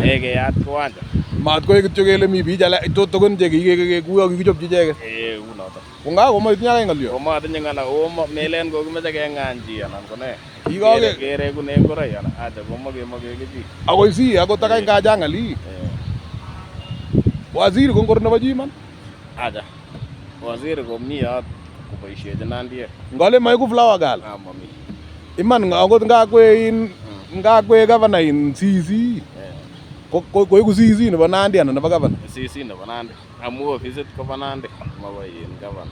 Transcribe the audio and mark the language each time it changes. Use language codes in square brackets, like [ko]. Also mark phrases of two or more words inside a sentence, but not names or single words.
[kln] keyat kiwanja mat koek kityo kele mi biich alak tutukun che kikuyo kikichopchi icheket unoto ko nga komoitinye ake ng'olyo komatinye ng'ala melen kokimeche keng'any chi anan ko ne kerekune ngoroi anan acha komakemake kichi akoi si akot akany kachang ali waziri ko ngor nebo chi iman acha waziri komi yot koboisiechi nandiek ngole maiku [en] flower girl [kln] mami iman akot ngakwe governor in CC koiku CC nebo Nandi anan nebo governor CC nebo Nandi amu ofisit kobo Nandi makoi in governor